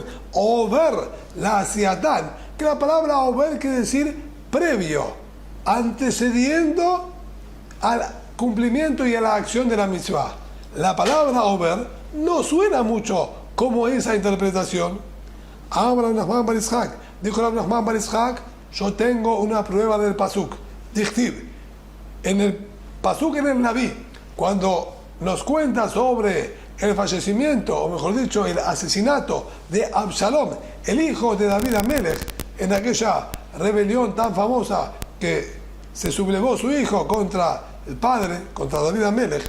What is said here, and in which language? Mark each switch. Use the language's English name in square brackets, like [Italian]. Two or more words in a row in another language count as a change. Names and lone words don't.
[Hebrew] עובר, לעשייתן, [Spanish] que la palabra over quiere decir previo, antecediendo al cumplimiento y a la acción de la mitzvah. La palabra over no suena mucho como esa interpretación. Abra Nachman bar Yitzhak, dijo Rabbi Nachman bar Yitzhak, yo tengo una prueba del pasuk. Dichtiv, en el pasuk en el Naví, cuando nos cuenta sobre el fallecimiento, o mejor dicho, el asesinato de Absalom, el hijo de David Amelech, en aquella rebelión tan famosa que se sublevó su hijo contra el padre, contra David Amelech.